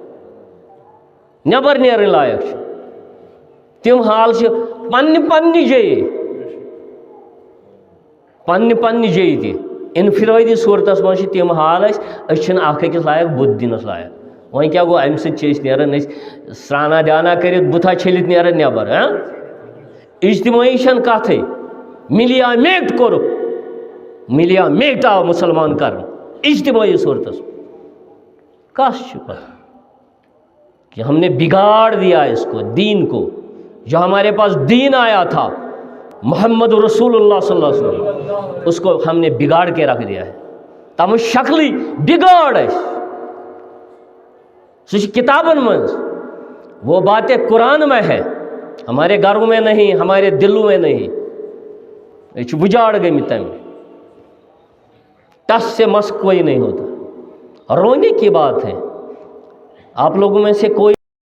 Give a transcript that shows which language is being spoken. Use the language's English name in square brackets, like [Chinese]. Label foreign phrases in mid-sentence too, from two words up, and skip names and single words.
[Kashmiri] چھِ تِم حال چھِ پننہِ جایہِ تہِ انفرٲدی صوٗرتس منٛز چھِ تِم حال أسۍ چھِنہٕ اکھ أکِس لایق بُتھ دِنس لایق وۄنۍ کیٛاہ گوٚو اَمہِ سۭتۍ چھِ أسۍ نیران أسۍ سرٛانا دیانا کٔرِتھ بُتھا چھٔلِتھ نیران نٮ۪بر اجتمٲعی چھَنہٕ کتھٕے مِلیا میٹ آو مُسلمان کرنہٕ اجتماعی صورتس کس چھُ پتہ [Urdu] کہ ہم نے بگاڑ دیا اس کو دین کو جو ہمارے پاس دین آیا تھا محمد رسول اللہ صلی اللہ علیہ وسلم اس کو ہم نے بگاڑ کے رکھ دیا ہے تم شکلی بگاڑ [Kashmiri] سہ کتابن منز [Urdu] وہ باتیں قرآن میں ہے ہمارے گھروں میں نہیں ہمارے دلوں میں نہیں یہ بجاڑ گئی تم ٹس سے مس کوئی نہیں ہوتا رونے کی بات ہے آپ لوگوں میں سے کوئی